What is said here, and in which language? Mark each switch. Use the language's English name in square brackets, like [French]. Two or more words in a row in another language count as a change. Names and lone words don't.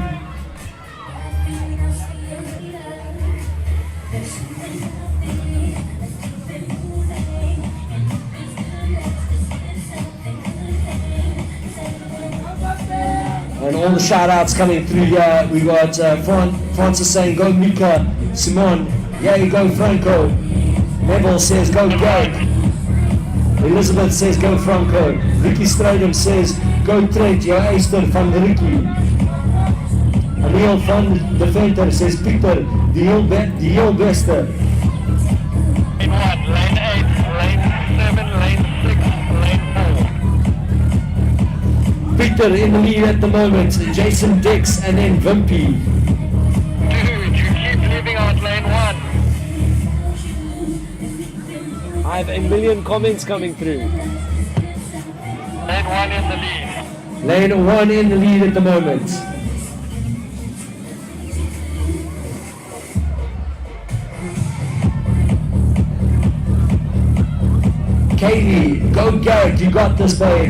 [English] And all the shout outs coming through here. We got Francis saying go Mika, Simon, yeah you go Franco. Neville says go Garrick. Elizabeth says go Franco. Ricky Stradum says go Trent, [Afrikaans] jou eister van Ricky. [English] Emil van de Venter says Pieter, [Afrikaans] die heel beste. [English] Lane 1, lane 8, lane 7, lane 6, lane 4. Victor in the lead at the moment. Jason Dix and then Vimpy. Dude, you keep leaving out lane 1. I have a million comments coming through. Lane 1 in the lead. Lane 1 in the lead at the moment. Kaylee, go Garrett, you got this babe.